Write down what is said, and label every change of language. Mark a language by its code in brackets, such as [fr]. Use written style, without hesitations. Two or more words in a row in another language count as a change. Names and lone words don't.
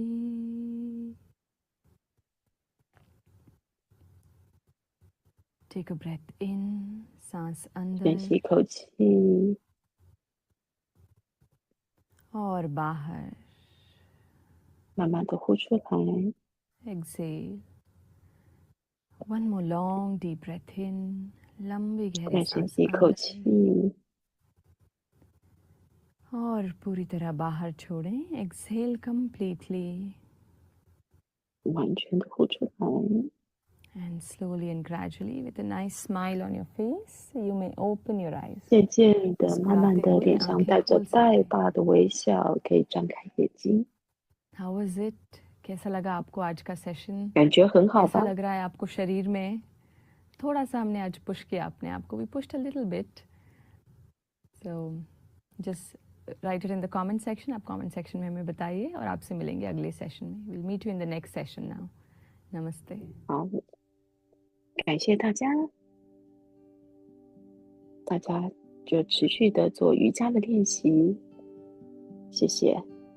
[en] Take a breath in, [hi] सांस [zh] 深 [hi] अंदर [zh] 吸一口气， [hi] और बाहर. [zh] 慢慢的呼出来。 [en] Exhale. One more long deep breath in. [hi] लंबी गहरी [zh] 再深 [hi] सांस [zh] 吸一口 [hi] अंदर [zh] 气， [hi] और पूरी तरह बाहर छोड़ें. [en] Exhale completely. [zh] 完全的呼出来。 [en] And slowly and gradually, with a nice smile on your face, you may open your eyes. [zh] 渐渐的、慢慢 [hi] मुस्कुराते [zh] 的， [hi] हुए 脸上 आंखें [zh] 带着 [hi] खोल [zh] 大 [hi] सकते हैं. [zh] 大的微笑，可以张开眼睛。 [en] How was it? [hi] कैसा लगा आपको आज का सेशन? [zh] 感觉很好 [hi] कैसा [zh] 吧？ [hi] लग रहा है आपको शरीर में? थोड़ा सा हमने आज पुश किया अपने आप को. [en] We pushed a little bit. So just write it in the comment section. [hi] आप [en] comment section [hi] में हमें बताइए और आपसे मिलेंगे अगले सेशन में. [en] We'll meet you in the next session now. Namaste. [zh] 好，感谢大家，大家就持续的做瑜伽的练习，谢谢。